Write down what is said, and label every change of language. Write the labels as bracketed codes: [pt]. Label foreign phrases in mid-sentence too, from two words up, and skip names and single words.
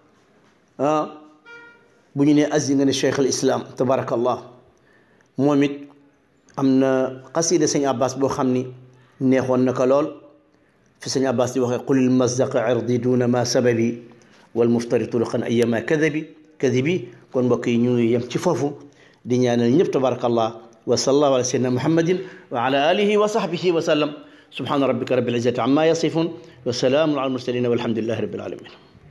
[wo] bu ñu nee Asie nga ni [ar] شيخ الإسلام [wo] tabarakallah moom it am na xasida sëñ Abbas boo xam ni neexoon na ko lool fi sëñ Abbas di waxee qulil mazdaq irdi duna ma sababi wal muftari tuluqan ayama kadibi kon mbokk yi ñu ngi yem ci foofu di ñaanal ñëpp [ar] تبارك الله وصلى الله على سيدنا محمد وعلى آله وصحبه وسلم سبحان ربك رب العزة عما يصفون وسلام على المرسلين والحمد لله رب العالمين